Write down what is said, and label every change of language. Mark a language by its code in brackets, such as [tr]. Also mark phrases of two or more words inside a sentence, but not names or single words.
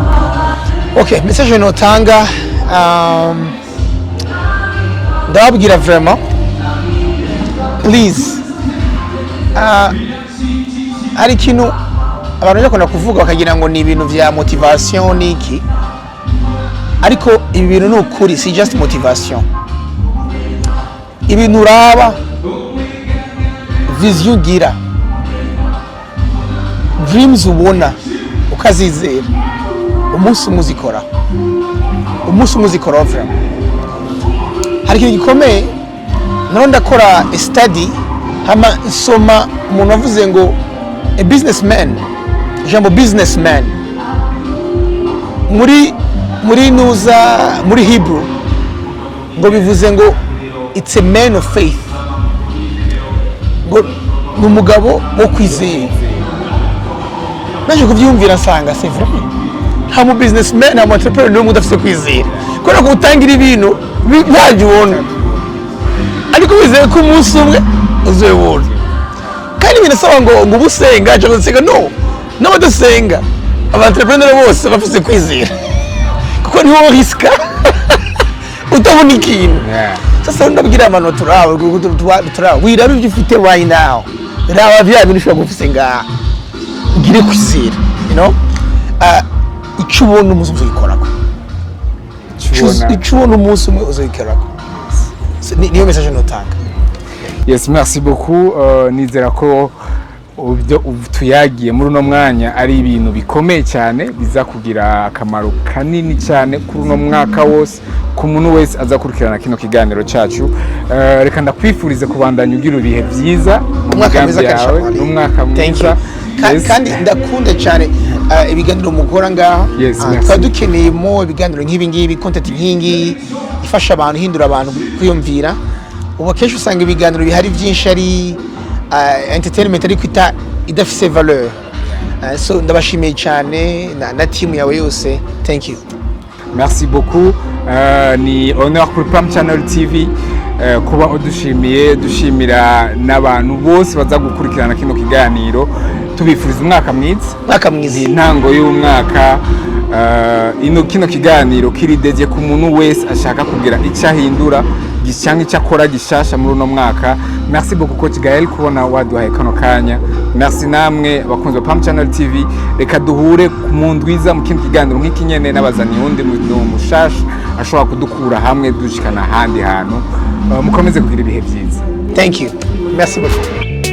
[rn] Okay, message notanga ndababwira vraiment please hari ikintu abantu bakunda kuvuga bakagira ngo ni ibintu vya motivation niki, ariko ibi bintu ni ukuri, si just motivation. Ibintu uraba, vision ugira, dreams ubona ukazizera, umunsi umuzikora, umunsi umuzikora vraiment. Hari ikintu gikomeye naro ndakora study hama nsoma umuntu avuze ngo [en] a businessman, [rn] jambo businessman muri Hebrew ngo bivuze ngo [en] it's a man of faith, [rn] ngo ni umugabo wo kwizera. Naje kuvyumvira nsanga [fr] c'est vrai, [rn] nta mu businessman nta mu entrepreneur n'umwe udafite kwizera, kubera ko utangira ibintu ntabyo ubona, ariko wizeye ko umunsi umwe uzobona. Kandi binasaba ngo ubusenga cyangwa se no n'abadasenga abantrepreneur bose bafite kwizera, kuko niho riska utabona ikintu. Sasa ndabwira abantu turawe wiraba ibyo ufite [en] right now, [rn] raba bya bintu ushobora gusenga ugire kwizera, [en] you know, [rn] icyo ubona umunsi uzikorako, icyo ubona umunsi umwe uzikorako. Niyo message notanga. [fr] Yes, merci beaucoup. [rn] Nizera ko ubyo tuyagiye muri uno mwanya ari ibintu bikomeye cyane biza kugira akamaro kanini cyane kuri uno mwaka wose ku muntu wese azakurikirana kino kiganiro cyacu. Reka ndakwifurize kubandanya ugira ibihe byiza mu mwaka mwiza yawe n'umwaka mwiza. Kandi ndakunda cyane ibiganiro mukora ngaha. Dukeneye mo ibiganiro nk'ibi ngibi, content nk'ingi ifasha abantu, hindura abantu kwiyumvira. Ubu kenshi usanga ibiganiro bihari byinshi ari entertainment ariko idafise valeur. So ndabashimiye cyane na team yawe yose. [en] Thank you. [fr] Merci beaucoup. [rn] Ni [fr] honneur pour [rn] Pam Channel TV kuba udushimiye, dushimira n'abantu bose baza gukurikirana kino kiganiro. Tubifuriza umwaka mwiza, intango y'umwaka. Kino kiganiro kiri dedye ku muntu wese ashaka kugira icyo ahindura cyangwa icyo akora gishasha muri uno mwaka. [fr] Merci beaucoup [rn] Coach Gaël kubona waduhaye kano kanya. Merci namwe abakunzi ba Pam Channel TV. Reka duhure ku mundwiza mu kindi kiganiro nk'iki nyene n'abazani wundi mu mushasha ashobora kudukura hamwe dushikana handi hantu. Mukomeze kugira ibihe byiza. [en] Thank you. [fr] Merci beaucoup.